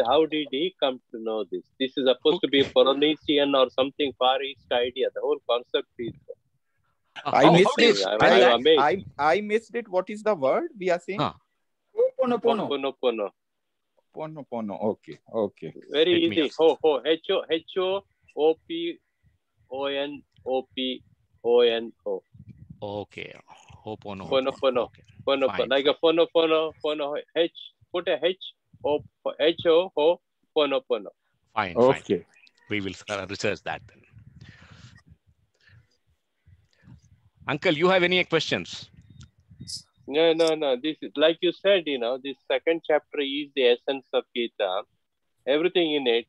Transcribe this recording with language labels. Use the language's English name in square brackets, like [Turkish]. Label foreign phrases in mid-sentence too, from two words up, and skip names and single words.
[English] How did he come to know this? This is supposed to be a Polynesian or something Far East idea. The whole concept is. I missed it. I'm amazed. I missed it. What is the word we are saying? Ho'oponopono. Ho'oponopono. Ho'oponopono. Okay. Okay. Very easy. H-O-P-O-N-O-P-O-N-O. Okay. Ho'oponopono. Pono. Okay. Pono. Like a phono. H. Put a H. H-O. Pono. Fine. Okay. We will research that then. Uncle, you have any questions? No. This is like you said, this second chapter is the essence of Gita, everything in it.